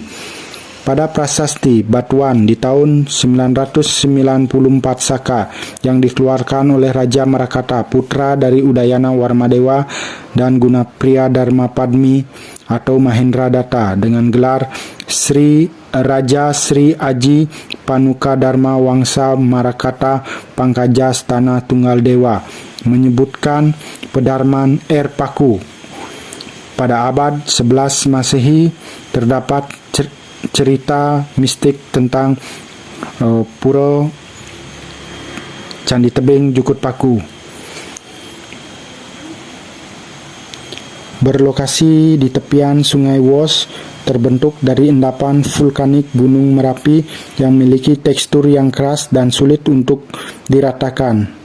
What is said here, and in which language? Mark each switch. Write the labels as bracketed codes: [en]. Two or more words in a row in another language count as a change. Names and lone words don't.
[id] Pada prasasti Batuan di tahun 994 Saka yang dikeluarkan oleh Raja Marakata, putra dari Udayana Warmadewa dan Gunapriya Dharmapadmi atau Mahendra Datta, dengan gelar Sri Raja Sri Aji Panuka Dharma Wangsa Marakata Pangkaja Stana Tunggal Dewa, menyebutkan pedarman air paku. Pada abad 11 Masehi terdapat cerita mistik tentang Pura Candi Tebing Jukut Paku. Berlokasi di tepian Sungai Wos, terbentuk dari endapan vulkanik Gunung Merapi yang memiliki tekstur yang keras dan sulit untuk diratakan.